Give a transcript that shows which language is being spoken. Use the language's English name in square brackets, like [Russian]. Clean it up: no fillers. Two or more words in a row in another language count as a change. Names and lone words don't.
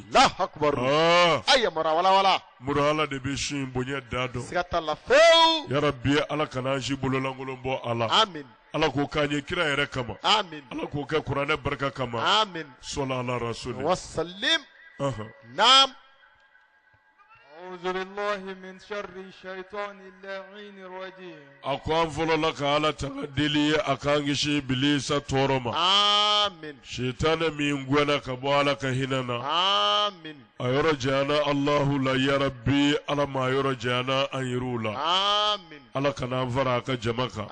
[Arabic] الله أكبر [Bambara] a yamara walawala muru ala de bɛ su in bonya da dɔn siga t'a la fewu yarabi ala kana an si bololankolon bɔ a la amin ala k'o k'an ye kira yɛrɛ kama amin ala k'o kɛ kuranɛ barika kama amin sɔla ala rasuli wasalim Aha. naam [Arabic] أعوذ بالله من شر الشيطان اللعين الرجيم [Bambara] a ko an fɔlɔla ka ala tanga deli ye a k'an kisi bilisa tɔɔrɔ ma amin shetane min gwɛna ka bɔ ala ka hinɛ na amin a yɔrɔ janyana alahu la yarabi ala ma a yɔrɔ janyana an yɛrɛw la amin ala kana an fara a ka jama kan